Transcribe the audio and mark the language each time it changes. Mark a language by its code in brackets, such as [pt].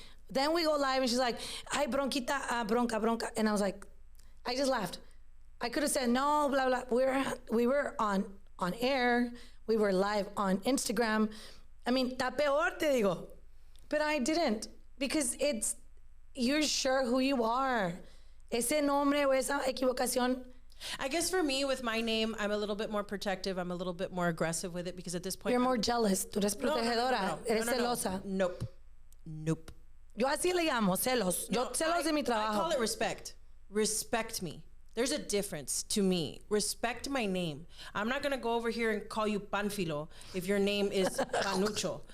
[en] Then we go live, and she's like, [es] ay, bronquita, bronca. [en] And I was like, I just laughed. I could have said, no, blah, blah. We were on air. We were live on Instagram. I mean, [es] está peor, te digo. [en] But I didn't, because you're sure who you are. [es] Ese nombre o esa equivocación. [en] I guess for me, with my name, I'm a little bit more protective. I'm a little bit more aggressive with it because at this point... You're more jealous. [es] Tú eres protegedora. Eres celosa. [en] Nope. [es] Yo así le llamo, celos. Celos de mi trabajo. [en] I call it respect. Respect me. There's a difference to me. Respect my name. I'm not going to go over here and call you Panfilo if your name is Panucho.